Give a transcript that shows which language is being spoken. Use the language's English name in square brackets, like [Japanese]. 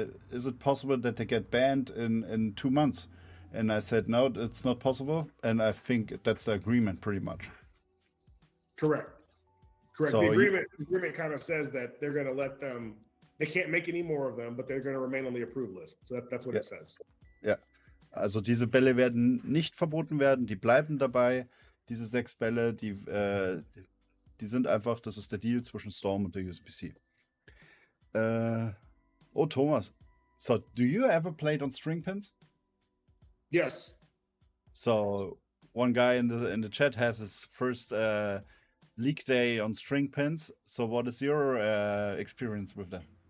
[English] Is it possible that they get banned in 2 months? And I said, no, it's not possible. And I think that's the agreement pretty much. Correct. So the agreement kind of says that they're going to let them, they can't make any more of them, but they're going to remain on the approved list. So that's what it says. [German] Ja, also diese Bälle werden nicht verboten werden, die bleiben dabei. Diese 6 Bälle, die sind einfach, das ist der Deal zwischen Storm und der USBC. [English] Oh, Thomas. So, do you ever played on string pins? Yes. So, one guy in the chat has his first league day on string pins. So, what is your experience with them?